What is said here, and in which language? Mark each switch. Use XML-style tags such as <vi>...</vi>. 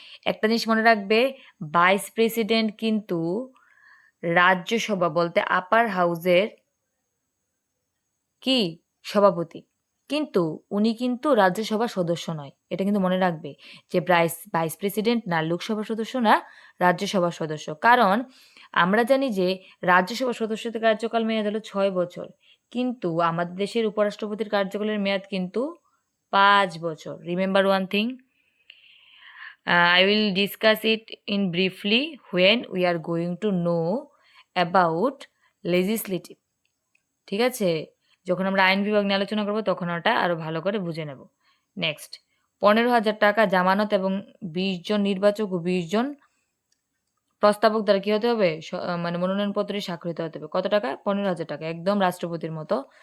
<bn>একটা জিনিস মনে রাখবে, ভাইস প্রেসিডেন্ট কিন্তু রাজ্যসভা বলতে আপার হাউসের কি সভাপতি, কিন্তু উনি কিন্তু রাজ্যসভার সদস্য নয়। এটা কিন্তু মনে রাখবে যে ভাইস প্রেসিডেন্ট না লোকসভার সদস্য না রাজ্যসভার সদস্য। কারণ আমরা জানি যে রাজ্যসভার সদস্যদের কার্যকাল মেয়াদ হলো 6 বছর, কিন্তু আমাদের দেশের উপরাষ্ট্রপতির কার্যকালের মেয়াদ কিন্তু 5 বছর।</bn> <en>remember one thing, I will discuss it in briefly when we are going to know about legislative,</en> <bn>ঠিক আছে? যখন আমরা আইন বিভাগ নিয়ে আলোচনা করবো তখন ওটা আরো ভালো করে বুঝে নেব। নেক্সট, 15,000 টাকা জামানত এবং 20 জন নির্বাচক ও 20 জন প্রস্তাবক দ্বারা কি হতে হবে? মানে মনোনয়নপত্রে স্বাক্ষরিত হতে হবে। কত টাকা? 15,000 টাকা, একদম রাষ্ট্রপতির মতো।</bn>